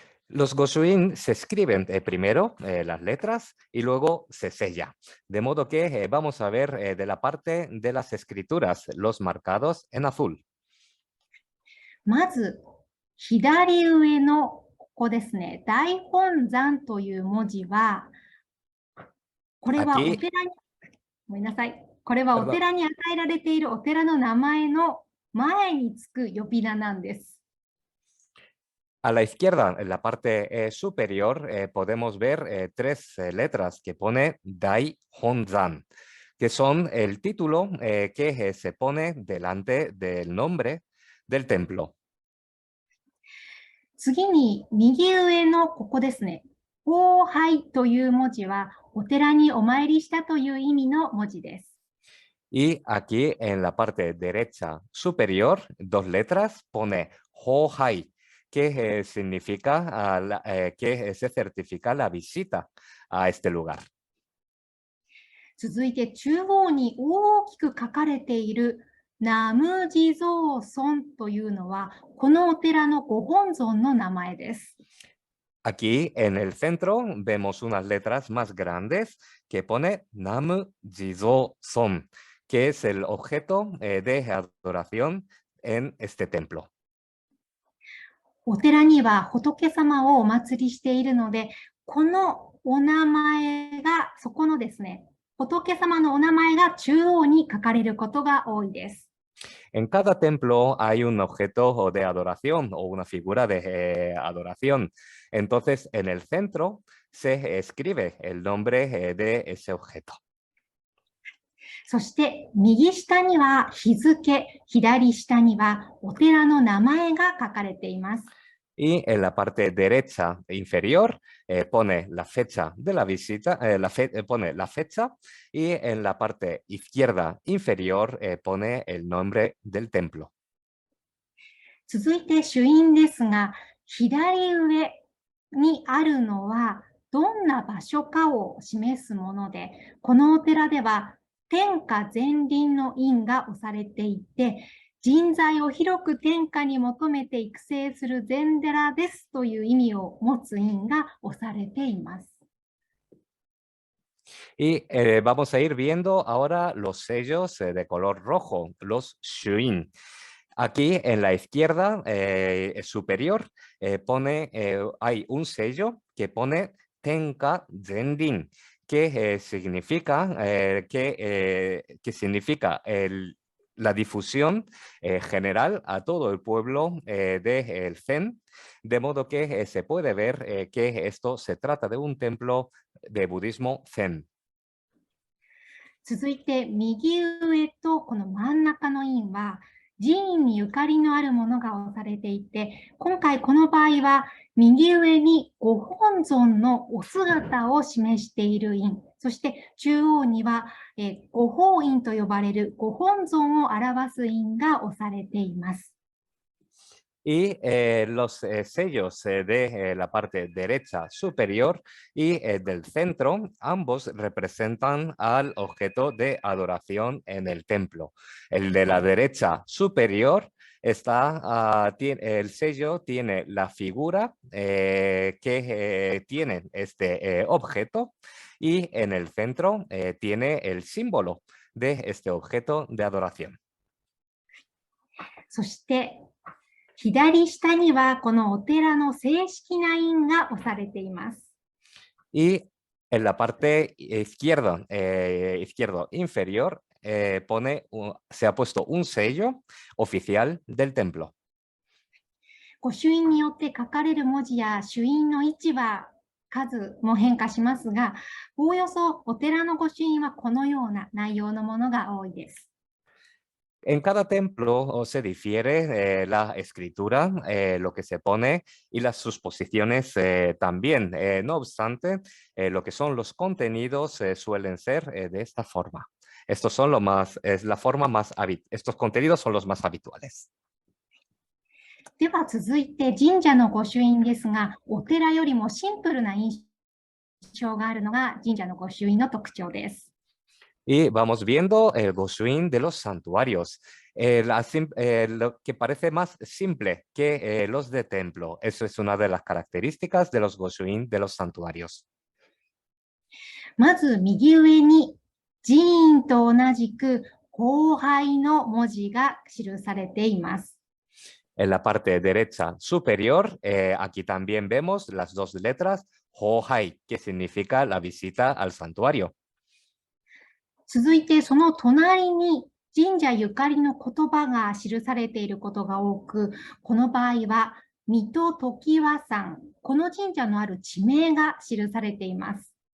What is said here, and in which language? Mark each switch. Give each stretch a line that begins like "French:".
Spanish: Los Goshuin se escriben primero las letras y luego se sella. De modo que vamos a ver de la parte de las escrituras, los marcados en azul.
Japanese: まず、左上のここですね、大本山という文字は、これはお寺に、ごめんなさい。これはお寺に与えられているお寺の名前の前につく呼び名なんです。
Spanish: A la izquierda, en la parte superior, podemos ver tres letras que pone Dai Honzan, que son el título que se pone delante del nombre del templo.
Japanese: 次に右上のここですね。奉拝という文字はお寺にお参りしたという意味の文字です。
Spanish: Y aquí en la parte derecha superior, dos letras, pone Hohai, que significa que se certifica la visita a este lugar.
Japanese: 続いて中央に大きく書かれているナム地蔵尊というのはこのお寺のご本尊の名前です。
Spanish: Aquí en el centro vemos unas letras más grandes que pone Nam Jizo Son, que es el objeto de adoración en este templo.
Japanese: お寺には仏様をお祭りしているので、このお名前が、そこのですね、仏様のお名前が中央に書かれることが多いです。
Spanish: En cada templo hay un objeto de adoración o una figura de adoración. Entonces, en el centro se escribe el nombre de ese objeto.
Japanese: そして、右下には日付、左下にはお寺の名前が書かれています。
Spanish: Y en la parte derecha inferior pone la fecha de la visita, pone la fecha, y en la parte izquierda inferior pone el nombre del templo.
Japanese: 続いて朱印ですが、左上にあるのはどんな場所かを示すもので、このお寺では天下禅林の印が押されていて、人材を広く天下に求めて育成する禅寺ですという意味を持つ印が押されています。
Spanish: Y vamos a ir viendo ahora los sellos de color rojo, los shuin. Aquí en la izquierda superior hay un sello que pone Tenka Zenrin, que significa, que significa la difusión general a todo el pueblo del Zen, de modo que se puede ver que esto se trata de un templo de budismo Zen.
Japanese: 続いて右上とこの真ん中の印は寺院にゆかりのあるものが押されていて、今回この場合は右上にご本尊のお姿を示している印、そして中央にはご本印と呼ばれるご本尊を表す印が押されています。
Spanish: Y los sellos de la parte derecha superior y del centro, ambos representan al objeto de adoración en el templo. El de la derecha superior El sello tiene la figura que tiene este objeto y en el centro tiene el símbolo de este objeto de adoración.
Japanese: そして、左下にはこのお寺の正式な印が押されています。
Spanish: Y en la parte izquierdo inferior se ha puesto un sello oficial del templo.
Japanese: 御朱印によって書かれる文字や朱印の位置は数も変化しますが、おおよそお寺の御朱印はこのような内容のものが多いです。
Spanish: En cada templo se difiere la escritura, lo que se pone y sus posiciones también. No obstante, lo que son los contenidos suelen ser de esta forma. Estos contenidos son los más habituales.
Japanese: では続いて神社の御朱印ですが、お寺よりもシンプルな印象があるのが神社の御朱印の特徴です。
Spanish: Y vamos viendo el Goshuin de los santuarios, lo que parece más simple que los de templo. Eso es una de las características de los Goshuin de los santuarios.
Japanese: まず右上に寺院と同じく光拝の文字が記されています。
Spanish: En la parte derecha superior, aquí también vemos las dos letras Hohai, que significa la visita al santuario.
Japanese: 続いてその隣に神社ゆかりの言葉が記されていることが多く、この場合は水戸常盤山、この神社のある地名が記されています。